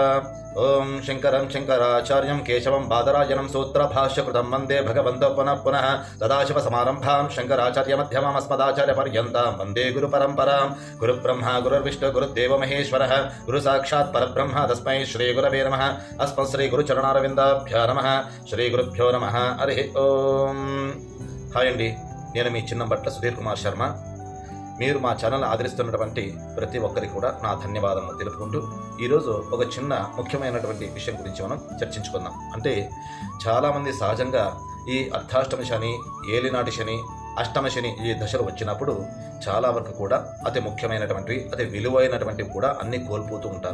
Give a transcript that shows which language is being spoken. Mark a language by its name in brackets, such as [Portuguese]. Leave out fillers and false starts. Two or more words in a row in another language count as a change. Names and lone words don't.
[Sanskrit] ओम शंकरं शंकराचार्यं केशवं बादरायणं सूत्रभाष्यकृतं वन्दे भगवन्तो पुनः पुनः सदाशिवसमारम्भां शंकराचार्यमध्यमाम् अस्मदाचार्यपर्यन्तां वन्दे गुरुपरम्परां। गुरुब्रह्मा गुरुर्विष्णु गुरुदेवो महेश्वरः गुरुसाक्षात् परब्रह्म तस्मै श्रीगुरवे नमः। अस्मत् श्रीगुरुचरणारविन्दाभ्यो नमः। श्रीगुरुभ्यो नमः। हरिः ओम। [Telugu] హాయ్ అండి, నేను మీ చిన్నబట్ల సుధీర్ కుమార్ శర్మ. మీరు మా ఛానల్ ఆదరిస్తున్నటువంటి ప్రతి ఒక్కరికి కూడా నా ధన్యవాదాలను తెలుపుకుంటూ ఈరోజు ఒక చిన్న ముఖ్యమైనటువంటి విషయం గురించి మనం చర్చించుకుందాం. అంటే చాలామంది సహజంగా ఈ అర్ధాష్టమి శని, ఏలినాటి శని, అష్టమ శని ఈ దశలు వచ్చినప్పుడు చాలా వరకు కూడా అతి ముఖ్యమైనటువంటి అతి విలువైనటువంటివి కూడా అన్ని కోల్పోతూ ఉంటారు.